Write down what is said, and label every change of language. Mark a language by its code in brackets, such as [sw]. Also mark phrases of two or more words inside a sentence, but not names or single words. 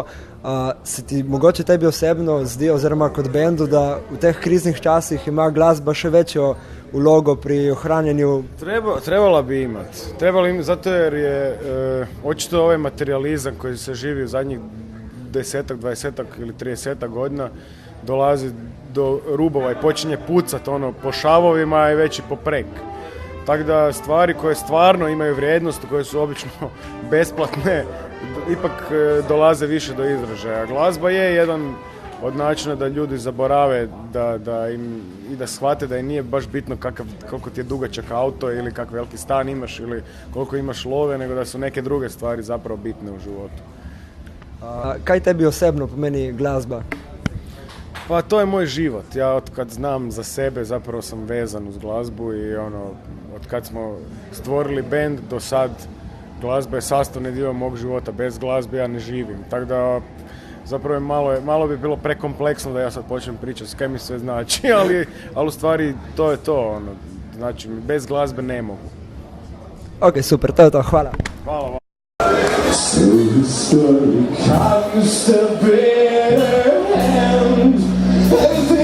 [sl] Se ti mogoče tebi osebno zdi, oziroma kot bendu, da v teh kriznih časih ima glasba še večjo ulogo pri ohranjanju? [hr] Trebala bi imati, zato jer je očito ovaj materializam koji se živi u zadnjih 10, 20 ili 30 godina dolazi do rubova i počinje pucat ono po šavovima i već i po prek. Tako da stvari koje stvarno imaju vrijednost, koje su obično besplatne, ipak dolaze više do izražaja. Glazba je jedan od načina da ljudi zaborave i da shvate da im nije baš bitno koliko ti je dugačak auto ili kakav veliki stan imaš ili koliko imaš love, nego da su neke druge stvari zapravo bitne u životu. [sl] Kaj tebi osebno pomeni glasba? [hr] Pa to je moj život. Ja od kad znam za sebe zapravo sam vezan uz glazbu i od kad smo stvorili band do sad glazba je sastavni dio mog života. Bez glazbe ja ne živim. Tako da zapravo malo bi bilo prekompleksno da ja sad počnem pričati kaj mi sve znači, ali u stvari to je to. Znači, bez glazbe ne mogu. Ok, super, to je to, hvala. Hvala vam. So the story comes to bear hand.